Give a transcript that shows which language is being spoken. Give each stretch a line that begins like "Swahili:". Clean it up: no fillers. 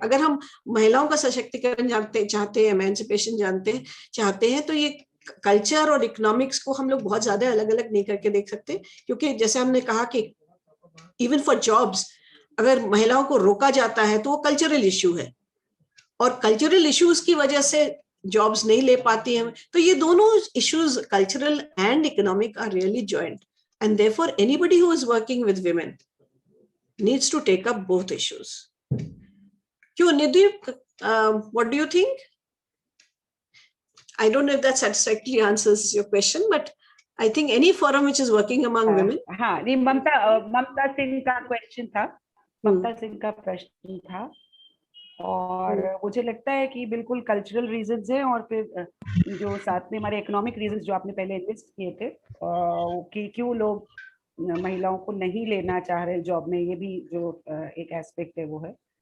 Hindi: अगर हम महिलाओं का सशक्तिकरण चाहते हैं, एमेंसिपेशन चाहते हैं, तो ये कल्चर और इकोनॉमिक्स को हम लोग बहुत ज्यादा अलग-अलग नहीं करके देख सकते, क्योंकि जैसे हमने कहा कि
English: even for jobs
Hindi: अगर महिलाओं को रोका जाता है तो वो कल्चरल इश्यू है, और कल्चरल इश्यूज की वजह से जॉब्स नहीं ले पाती हैं.
English: तो ये दोनों issues, cultural and economic, are really joint, and therefore anybody who is working with women needs to take up both issues. Kyun, Nidhi, what do you think? I don't know if that satisfactorily answers your question, but I think any forum which is working among women.
Hindi: हाँ, नहीं, ममता सिंह का question था, ममता सिंह का प्रश्न था, और मुझे लगता है कि बिल्कुल कल्चरल रीजंस हैं, और फिर जो साथ में हमारे इकोनॉमिक रीजंस जो आपने पहले लिस्ट किए थे कि क्यों लोग महिलाओं को नहीं लेना चाह रहे जॉब में, ये भी जो एक एस्पेक्ट है वो है.